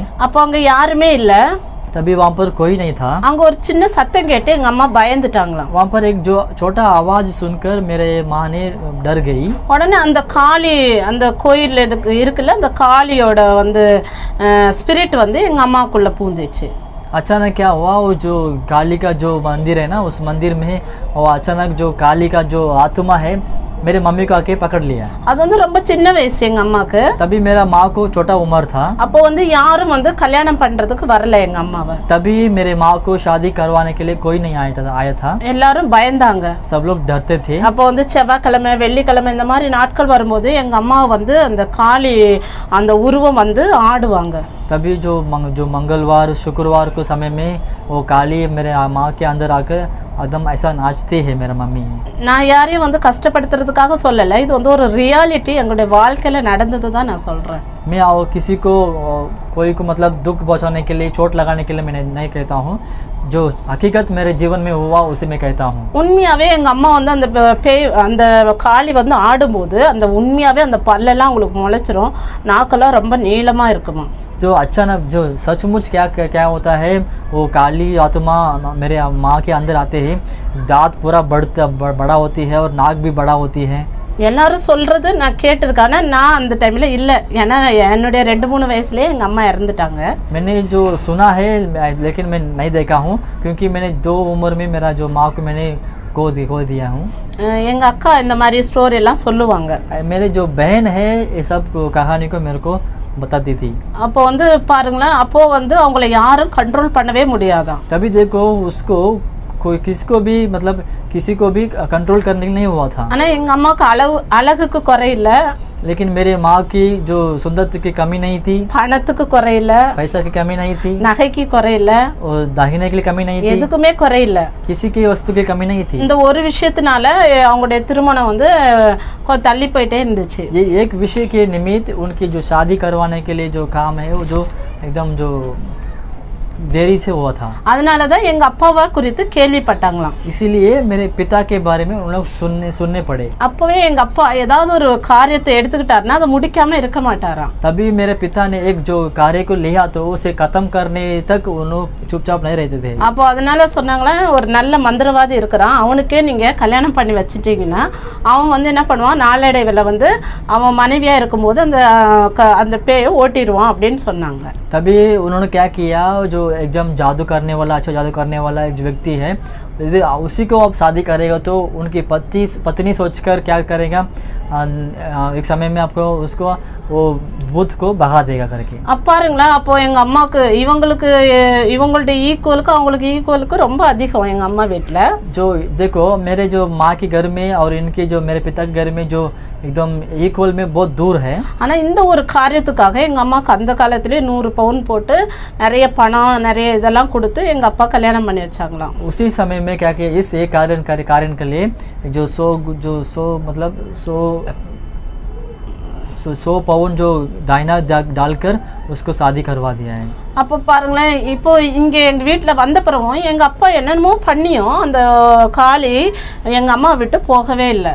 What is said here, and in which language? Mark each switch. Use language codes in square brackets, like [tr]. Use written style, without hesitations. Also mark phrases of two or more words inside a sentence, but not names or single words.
[ta] அப்போ அங்கே யாருமே இல்லை. [hi] तभी वहाँ पर कोई नहीं था. [ta] அங்கே ஒரு சின்ன சத்தம் கேட்டு எங்கள் அம்மா பயந்துட்டாங்களாம். [hi] वहाँ पर एक जो छोटा आवाज सुनकर मेरे माँ ने डर गई. [ta] உடனே அந்த காளி அந்த கோயில் இருக்குல்ல, அந்த காளியோட வந்து ஸ்பிரிட் வந்து எங்கள் அம்மாக்குள்ளே பூந்துச்சு. [hi] अचानक क्या हुआ, वो जो काली का जो मंदिर है ना, उस मंदिर में वो अचानक जो काली का जो आत्मा है मेरे मम्मी को आके पकड़ लिया. [ta] அது வந்து ரொம்ப சின்ன வயசு எங்கள் அம்மாவுக்கு. [hi] तभी मेरा माँ को छोटा उम्र था. [ta] அப்போ வந்து யாரும் வந்து கல்யாணம் பண்ணுறதுக்கு வரல எங்கள் அம்மாவை. [hi] तभी मेरे माँ को शादी करवाने के लिए कोई नहीं आया था. [ta] எல்லாரும் பயந்தாங்க. [hi] सब लोग डरते थे. [ta] அப்போ வந்து செவ்வாய்க்கிழமை வெள்ளிக்கிழமை இந்த மாதிரி நாட்கள் வரும்போது எங்கள் अम्मा வந்து அந்த காளி அந்த உருவம் வந்து ஆடுவாங்க. [hi] तभी जो मंगलवार शुक्रवार को समय में वो काली मेरे माँ के अंदर आकर एकदम ऐसा नाचती है मेरा मम्मी. [ta] நான் யாரையும் வந்து கஷ்டப்படுத்துறதுக்காக சொல்லலை, இது வந்து ஒரு ரியாலிட்டி, எங்களுடைய வாழ்க்கையில் நடந்தது தான் நான் சொல்கிறேன். [hi] मैं किसी को कोई को मतलब दुख पहुंचाने के लिए चोट लगाने के लिए मैं नहीं कहता हूँ. जो हकीकत मेरे जीवन में हुआ उसे मैं कहता हूँ. [ta] உண்மையாகவே எங்கள் அம்மா வந்து அந்த பேய் அந்த காளி வந்து ஆடும்போது அந்த உண்மையாகவே அந்த பல்லெல்லாம் உங்களுக்கு முளைச்சிரும், நாக்கெல்லாம் ரொம்ப நீளமாக இருக்குமா. [hi] जो अचानक जो सचमुच क्या होता है, वो काली आत्मा मेरे माँ के अंदर आते हैं, दांत पूरा बड़ा होती है और नाक भी बड़ा होती है. [ta] எல்லாரும் சொல்கிறது நான் கேட்டிருக்கேன். நான் அந்த டைமில் இல்லை, ஏன்னா என்னுடைய 2-3 வயசுலேயே எங்கள் அம்மா இறந்துட்டாங்க. [hi] मैंने जो सुना है लेकिन मैं नहीं देखा हूँ, क्योंकि मैंने 2 उम्र में मेरा जो माँ को मैंने खो दिया हूँ. [ta] எங்கள் அக்கா இந்த மாதிரி ஸ்டோரி எல்லாம் சொல்லுவாங்க. [hi] मेरे जो बहन है ये सब कहानी को मेरे को बताती थी. [ta] அப்போ வந்து பாருங்களேன், அப்போ வந்து அவங்கள யாரும் கண்ட்ரோல் பண்ணவே முடியாதான். [hi] तभी देखो उसको कोई किसी को भी कंट्रोल करने नहीं हुआ था. [ta] ஆனால் எங்கள் அம்மாவுக்கு அழகுக்கு குறையில்ல, [hi] लेकिन मेरे माँ की जो सुंदरता की कमी नहीं थी, [ta] பணத்துக்கு குறையில, [hi] पैसा की कमी नहीं थी, [ta] நகைக்கு குறையில, [hi] और दाहिने के लिए कमी नहीं थी, [ta] எதுக்குமே குறையில. [hi] किसी की वस्तु की कमी नहीं थी. [ta] இந்த ஒரு விஷயத்தினால அவங்களுடைய திருமணம் வந்து கொஞ்சம் தள்ளி போயிட்டே இருந்துச்சு. [hi] ये एक विषय के निमित्त उनकी जो शादी करवाने के लिए जो काम है वो जो एकदम जो देरी से हुआ था. [ta] அதனால தான் எங்க அப்பாவை குறித்து கேள்விப்பட்டாங்களாம். [hi] इसीलिए मेरे पिता के बारे में उन लोग सुनने पड़े. [ta] அப்பவே எங்க அப்பா ஏதாவது ஒரு காரியத்தை எடுத்துக்கிட்டாருன்னா அதை முடிக்காம இருக்க மாட்டாராம். [hi] तभी मेरे पिता ने एक जो कार्य को लिया तो उसे खत्म करने तक उन लोग चुपचाप नहीं रहते थे. [ta] அப்போ அதனால சொன்னாங்களா, ஒரு நல்ல மந்திரவாதி இருக்கிறான், அவனுக்கே நீங்க கல்யாணம் பண்ணி வச்சிட்டீங்கன்னா அவன் வந்து என்ன பண்ணுவான், நாளடைவில் வந்து அவன் மனைவியா இருக்கும்போது அந்த பேயை ஓட்டிடுவான் அப்படின்னு சொன்னாங்க. [hi] तभी उन्होंने क्या किया, जो एकदम जादू करने वाला अच्छा जादू करने वाला एक व्यक्ति है, यदि उसी को आप शादी करेगा तो उनकी पत्नी सोचकर क्या करेगा, एक समय में आपको उसको वो भूत को भगा देगा करके. [ta] பாருங்களா, அப்போ எங்க அம்மாவுக்கு இவங்களுடைய ஈக்குவலுக்கு அவங்களுக்கு ஈக்குவலுக்கு ரொம்ப அதிகம் எங்க அம்மா வீட்டில். [hi] जो देखो मेरे जो माँ के घर में और इनके जो मेरे पिता के घर में जो एकदम इक्वल में बहुत दूर है। [ta] ஆனால் இந்த ஒரு காரியத்துக்காக எங்கள் அம்மாவுக்கு அந்த காலத்திலே 100 பவுன் போட்டு நிறைய பணம் நிறைய இதெல்லாம் கொடுத்து எங்கள் அப்பா கல்யாணம் பண்ணி வச்சாங்களாம். [hi] उसी समय में क्या किया, इस एक कारण के लिए जो 100 मतलब 100 पाउंड जो दाइना डालकर उसको शादी करवा दिया है। [ta] அப்போ பாருங்களேன், இப்போ இங்கே எங்கள் வீட்டில் வந்த பிறகும் எங்கள் அப்பா என்னென்னமோ பண்ணியும் அந்த காளி எங்கள் அம்மா விட்டு போகவே இல்லை.